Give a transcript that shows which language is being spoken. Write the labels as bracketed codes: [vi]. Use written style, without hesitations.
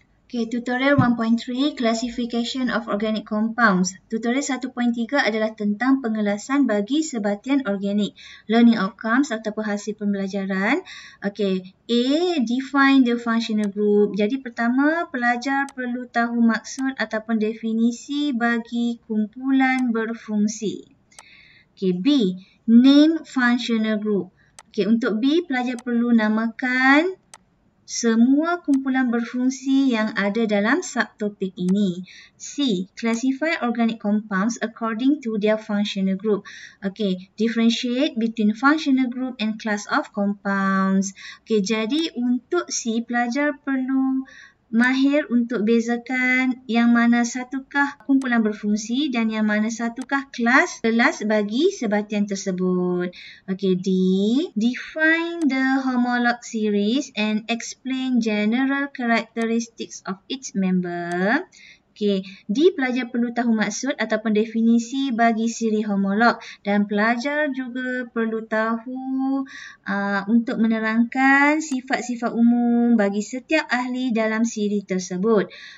[en] Okay, tutorial 1.3 Classification of Organic Compounds. [ms] Tutorial 1.3 adalah tentang pengelasan bagi sebatian organik. [en] Learning outcomes [ms] ataupun hasil pembelajaran. [en] Okay, A. Define the functional group. [ms] Jadi pertama, pelajar perlu tahu maksud ataupun definisi bagi kumpulan berfungsi. [en] Okay, B. Name functional group. [ms] Okay, untuk B, pelajar perlu namakan semua kumpulan berfungsi yang ada dalam subtopik ini. C. [en] Classify organic compounds according to their functional group. Okay, differentiate between functional group and class of compounds. [ms] Okay, jadi untuk C, pelajar perlu mahir untuk bezakan yang mana satukah kumpulan berfungsi dan yang mana satukah kelas bagi sebatian tersebut. Okay, D. [en] Define the homolog series and explain general characteristics of its member. Okay, D. [ms] Pelajar perlu tahu maksud ataupun definisi bagi siri homolog dan pelajar juga perlu tahu untuk menerangkan sifat-sifat umum bagi setiap ahli dalam siri tersebut.